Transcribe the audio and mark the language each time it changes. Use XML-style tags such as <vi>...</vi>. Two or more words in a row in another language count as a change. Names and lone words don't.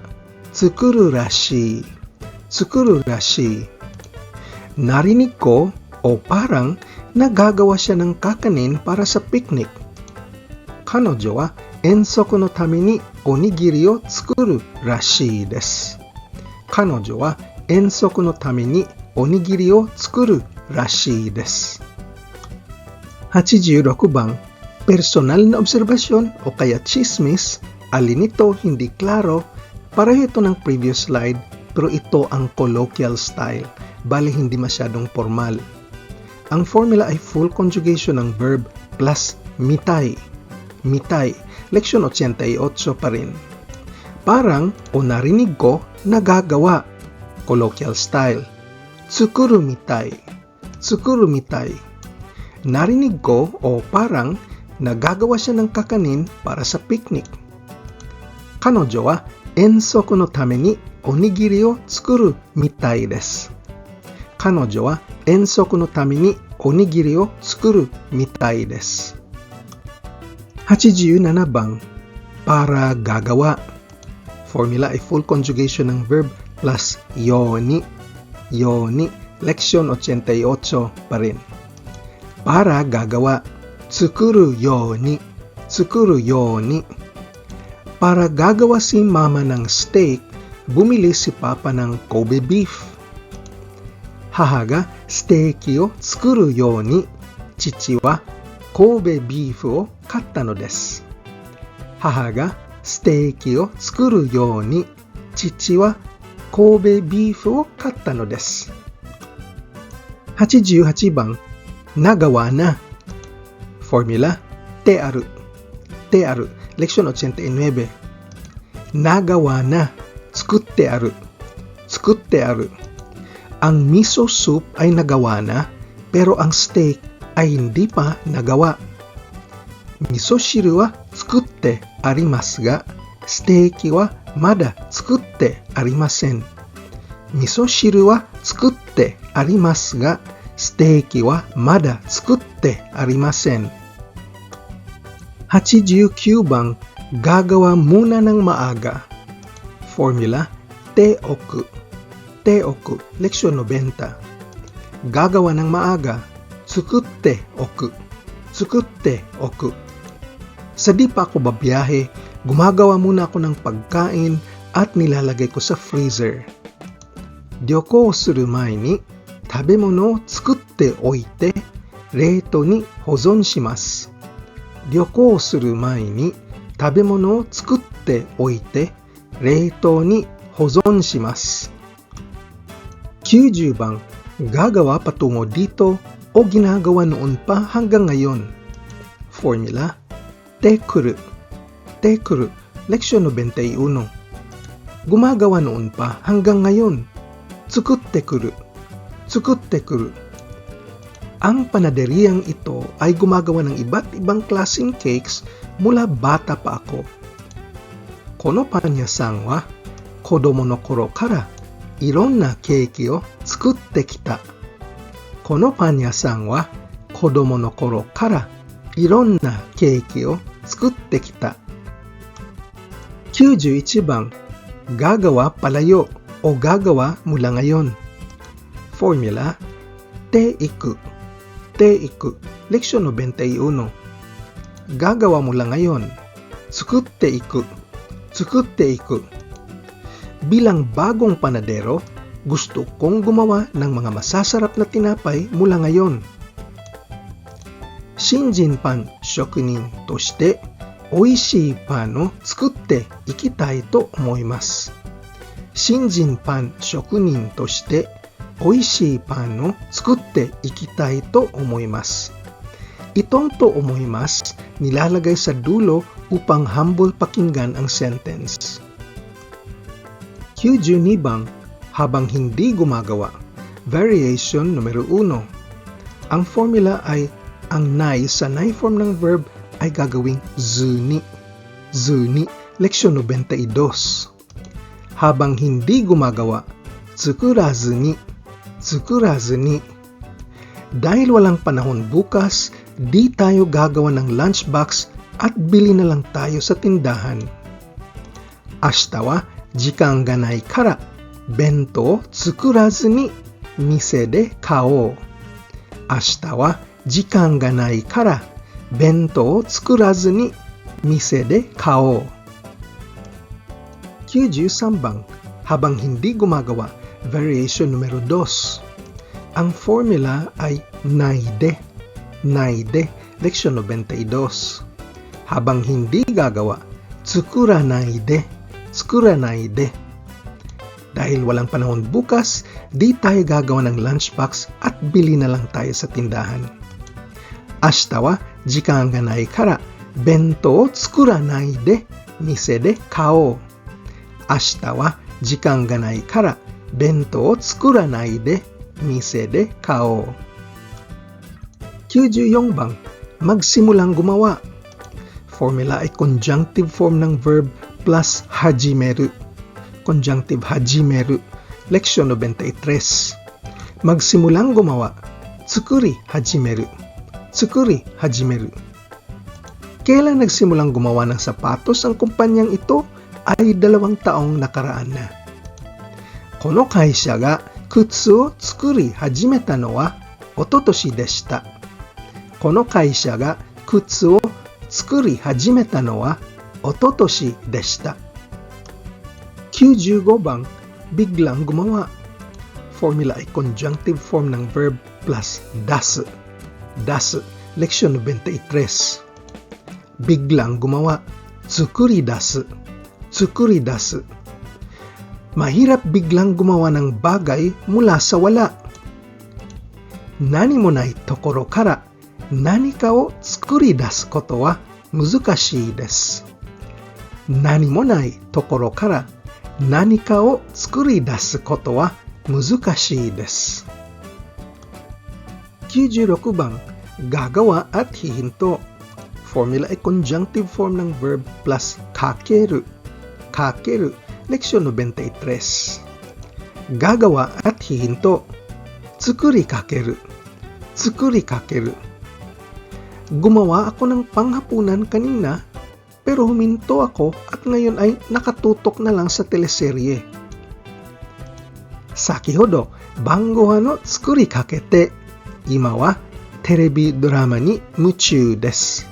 <ja>作るらし。作るらし.</ja> <tl>Narinig ko o parang nagagawa siya ng kakanin para sa picnic.</tl> <ja>彼女は遠足のためにおにぎりを作るらしいです. 彼女は遠足のためにおにぎりを作るらしいです.</ja> <tl>86 bang personal na obserbasyon o kaya chismis, alin ito hindi klaro. Pareho ito ng</tl> <en>previous slide</en> <tl>pero ito ang</tl> <en>colloquial style,</en> <tl>bali hindi masyadong formal. Ang formula ay</tl> <en>full conjugation</en> <tl>ng</tl> <en>verb plus</en> <tl>mitai. Mitai. Leksyon 88 pa rin. Parang o narinig ko nagagawa.</tl> <en>Colloquial style.</en> <ja>作るみたい。作るみたい.</ja> <tl>Narinig ko o parang nagagawa siya ng kakanin para sa picnic.</tl> <ja>彼女は遠足のためにおにぎりを作るみたいです. 彼女は遠足のためにおにぎりを作るみたいです.</ja> <tl>87 bang, para gagawa. Formula ay</tl> <en>full conjugation</en> <tl>ng</tl> <en>verb plus</en> <tl>yoni. Yoni, leksyon 88 pa rin. Para gagawa,</tl> <ja>作るように. 作るように.</ja> <tl>Para gagawa si mama ng steak, bumili si papa ng Kobe beef.</tl> <ja>母がステーキを作るように、父は神戸ビーフを買ったのです. 母がステーキを作るように、父は神戸ビーフを買ったのです.</ja> <tl>88 番、nagawa na. Formula,</tl> <ja>てある. てある,</ja> <tl>leksyon 89. Nagawa na,</tl> <ja>作ってある. 作ってある.</ja> <tl>Ang miso soup ay nagawa na, pero ang steak ay hindi pa nagawa.</tl> <ja>味噌汁は作ってありますが、ステーキはまだ作ってありません. 味噌汁は作ってありますが、ステーキはまだ作ってありません.</ja> <tl>89 番、gagawa muna ng maaga. Formula,</tl> <ja>ておく. ておく,</ja> <tl>leksyon 90. Gagawa ng maaga,</tl> <ja>作っておく. 作っておく.</ja> <tl>Sa di pa ako babiyahe, gumagawa muna ako ng pagkain at nilalagay ko sa freezer.</tl> <ja>旅行する前に、食べ物を作っておいて、冷凍に保存します. 旅行する前に、食べ物を作っておいて、冷凍に保存します.</ja> <tl>90 番、gagawa patungo dito o ginagawa noon pa hanggang ngayon. Formula,</tl> <ja>てくる. てくる,</ja> <tl>leksyon 91. Gumagawa noon pa hanggang ngayon.</tl> <ja>作ってくる。作ってくる.</ja> <tl>Ang panaderiyang ito ay gumagawa ng iba't ibang klaseng cakes mula bata pa ako.</tl> <ja>このパン屋さんは子供の頃からいろんなケーキを作ってきた. このパン屋さんは子供の頃からいろんなケーキを作ってきた.</ja> <tl>91 番、gagawa palayo o gagawa mula ngayon. Formula,</tl> <ja>ていく. ていく,</ja> <tl>leksyon 91. Gagawa mula ngayon.</tl> <ja>作っていく。作っていく.</ja> <tl>Bilang bagong panadero, gusto kong gumawa ng mga masasarap na tinapay mula ngayon.</tl> <ja>新人パン職人として、おいしいパンを作っていきたいと思います. 新人パン職人として、おいしいパンを作っていきたいと思います.</ja> <tl>Itong</tl> <ja>と思います</ja> <tl>nilalagay sa dulo upang humble pakinggan ang sentence. 92番、habang hindi gumagawa. Variation numero 1. Ang formula ay ang nai sa nai form ng verb ay gagawing zuni. Zuni, leksyon 92. Habang hindi gumagawa, tsukurazuni.</tl> <ja>作らずに.</ja> <tl>Dahil walang panahon bukas, di tayo gagawa ng lunchbox at bili na lang tayo sa tindahan.</tl> <ja>明日は時間がないから弁当作らずに店で買お. 明日は時間がないから弁当作らずに店で買お.</ja> <tl>93 番、habang hindi gumagawa. Variation numero 2. Ang formula ay naide. Naide, leksyon 92. Habang hindi gagawa, tsukuranaide. Tsukuranaide. Dahil walang panahon bukas, di tayo gagawa ng lunchbox at bili na lang tayo sa tindahan.</tl> <ja>明日は時間がないから弁当を作らないで店で買お. 明日は時間がないから弁当を作らないで店で買お.</ja> <tl>94 番、magsimulang gumawa. Formula ay</tl> <en>conjunctive form</en> <tl>ng</tl> <en>verb plus</en> <tl>hajimeru. Conjunctive hajimeru, leksyon 93. Magsimulang gumawa,</tl> <ja>作り始める. 作り始める.</ja> <tl>Kailan nagsimulang gumawa ng sapatos ang kumpanyang ito ay 2 taong nakaraan na.</tl> <ja>この会社が靴を作り始めたのは一昨年でした. この会社が靴を作り始めたのは一昨年でした.</ja> <tl>95 bang biglang gumawa. Formula ay</tl> <en>conjunctive form</en> <tl>ng</tl> <en>verb plus</en> <tl>dasu. Dasu, leksyon 93. Biglang gumawa.</tl> <ja>作り出す。作り出す.</ja> <tl>Mahirap biglang gumawa ng bagay mula sa wala.</tl> <ja>何もないところから何かを作り出すことは難しいです. 何もないところから何かを作り出すことは難しいです.</ja> <tl>96 bang gagawa at hihinto. Formula ay</tl> <en>conjunctive form</en> <tl>ng</tl> <en>verb plus</en> <tl>kakeru. Kakeru, leksyon 93. Gagawa at hihinto.</tl> <ja>作りかける。作りかける.</ja> <tl>Gumawa ako ng panghapunan kanina, pero huminto ako at ngayon ay nakatutok na lang sa teleserye.</tl> <ja>先ほど、晩ご飯の作りかけて、今はテレビドラマに夢中です.</ja>